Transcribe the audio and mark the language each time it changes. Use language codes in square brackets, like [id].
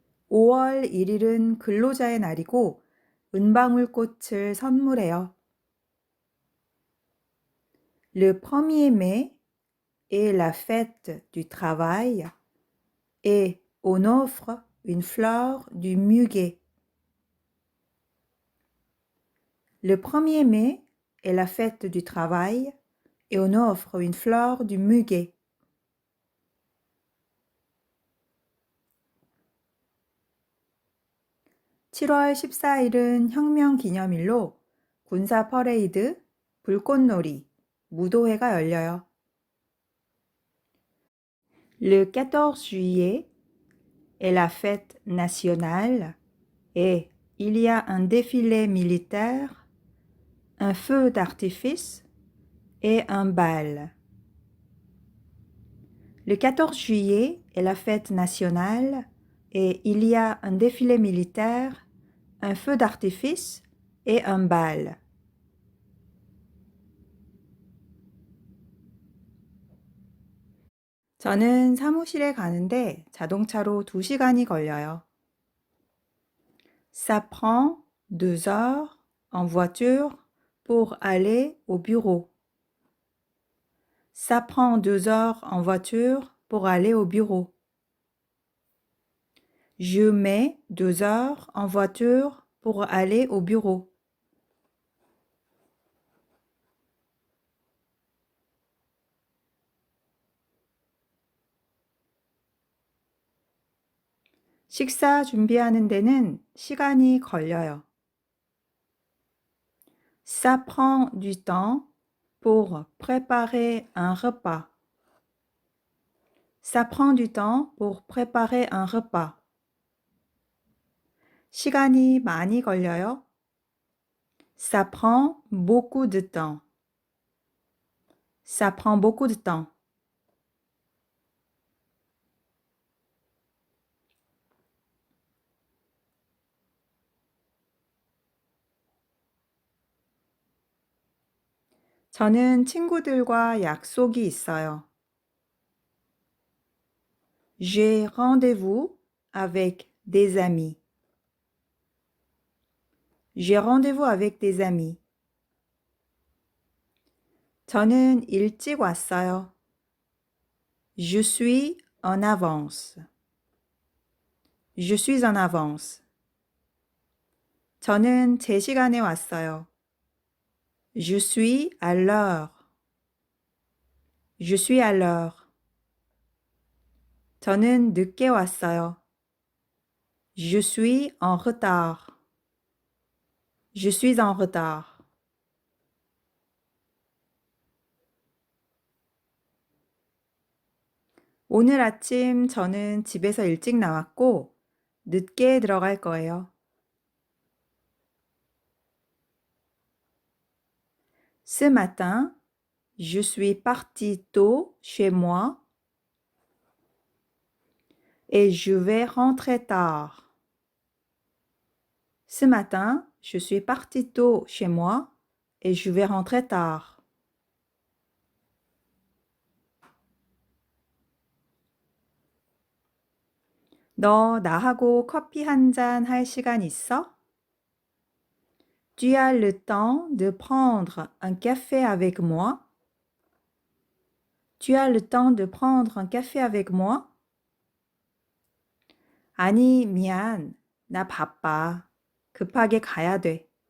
[ko] (5월 1일은) 근로자의 날이고 은방울꽃을 선물해요. [fr] Le 1er mai est la fête du travail et on offre une fleur du muguet. Le 1er mai est la fête du travail et on offre une fleur du muguet. [ko] (7월 14일은) 혁명 기념일로 군사 퍼레이드, 불꽃놀이, 무도회가 열려요. [fr] Le 14 juillet est la fête nationale et il y a un défilé militaire, un feu d'artifice et un bal. Le 14 juillet est la fête nationale et il y a un défilé militaire, un feu d'artifice et un bal. [ko] 저는 사무실에 가는데 자동차로 2시간이 걸려요. [fr] Ça prend 2 heures en voiture pour aller au bureau. Ça prend 2 heures en voiture pour aller au bureau. Je mets 2 heures en voiture pour aller au bureau. [ko] 식사 준비하는 데는 시간이 걸려요. [fr] Ça prend du temps pour préparer un repas. Ça prend du temps pour préparer un repas. [ko] 시간이 많이 걸려요. [fr] Ça prend beaucoup de temps. Ça prend beaucoup de temps. [ko] 저는 친구들과 약속이 있어요. [fr] J'ai rendez-vous avec des amis. J'ai rendez-vous avec des amis. [ko] 저는 일찍 왔어요. [fr] Je suis en avance. Je suis en avance. [ko] 저는 제 시간에 왔어요. [fr] Je suis à l'heure. Je suis à l'heure. [ko] 저는 늦게 왔어요. [fr] Je suis en retard. Je suis en retard. [ko] 오늘 아침 저는 집에서 일찍 나왔고 늦게 들어갈 거예요. [fr] Ce matin, je suis parti tôt chez moi et je vais rentrer tard. Ce matin, je suis parti tôt chez moi et je vais rentrer tard. [ko] 너 나하고 커피 한 잔 할 시간 있어? [fr] Tu as le temps de prendre un café avec moi? Tu as le temps de prendre un café avec moi? [ko] 아니, 미안. 나 바빠. 급하게 가야 돼.